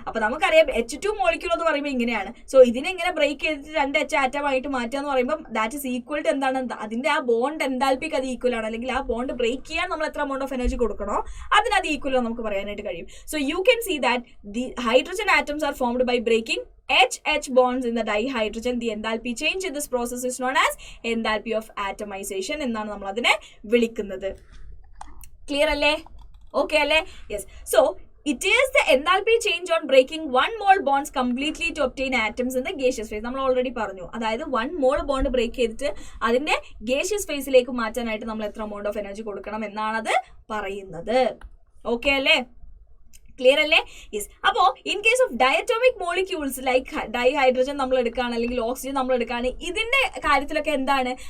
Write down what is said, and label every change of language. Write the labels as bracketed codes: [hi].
[ml] അപ്പൊ നമുക്കറിയാം H2 molecule എന്ന് പറയുമ്പോൾ ഇങ്ങനെയാണ്. സോ ഇതിനെ ഇങ്ങനെ ബ്രേക്ക് ചെയ്തിട്ട് 2 H ആറ്റം ആയിട്ട് മാറ്റുക എന്ന് പറയുമ്പോൾ [en] that is equal to [ml] എന്താണ്? അതിന്റെ ആ ബോണ്ട് എൻതാൽപ്പിക്ക് അത് ഈക്വൽ ആണ്. അല്ലെങ്കിൽ ആ ബോണ്ട് ബ്രേക്ക് ചെയ്യാൻ നമ്മൾ എത്ര [en] amount of energy [ml] കൊടുക്കണോ അതിനത് ഈക്വൽ നമുക്ക് പറയാനായിട്ട് കഴിയും. [en] So you can see that the hydrogen atoms are formed by breaking H bonds in the dihydrogen. The enthalpy change in this process is known as enthalpy of atomization [ml] എന്നാണ് നമ്മൾ അതിനെ വിളിക്കുന്നത്. Clear അല്ലേ? Okay അല്ലേ? Yes. [en] So it is the enthalpy change on breaking 1 mole bonds completely to obtain atoms in the gaseous phase. [ml] നമ്മൾ already പറഞ്ഞു. അതായത് 1 mole bond break ചെയ്തിട്ട് അതിന്റെ ഗേഷ്യസ് ഫേസിലേക്ക് മാറ്റാനായിട്ട് നമ്മൾ എത്ര [en] amount of energy [ml] കൊടുക്കണം എന്നാണത് പറയുന്നത്. ഓക്കെ അല്ലേ? ക്ലിയർ അല്ലേ? യെസ്. അപ്പോൾ [en] in case of diatomic molecules like dihydrogen [ml] നമ്മൾ എടുക്കുകയാണ്, അല്ലെങ്കിൽ ഓക്സിജൻ നമ്മൾ എടുക്കുകയാണ്, ഇതിന്റെ കാര്യത്തിലൊക്കെ എന്താണ്?